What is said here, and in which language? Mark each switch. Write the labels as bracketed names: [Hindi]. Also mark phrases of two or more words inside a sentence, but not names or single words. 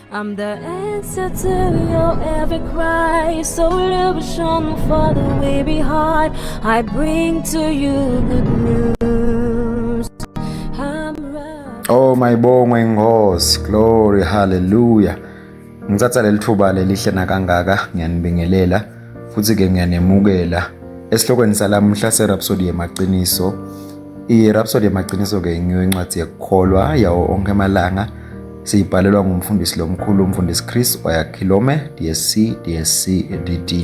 [English] I'm the answer to your every cry. Solution for the weary heart. I bring to you good news. [Zulu] Oh mayibongwe inkosi, glory, hallelujah. [Swati] Ngithatha leli thuba lelihle nakangaka ngiyanibingelela futhi ke ngiyanemukela esihlokweni salamhla seRhapsody yemaqiniso. IRhapsody yemaqiniso ke ngiyo incwadi yekukholwa yawo onke amalanga siyibhalelwa ngumfundisi lomkhulu umfundisi Chris Oyakhilome DSC DD.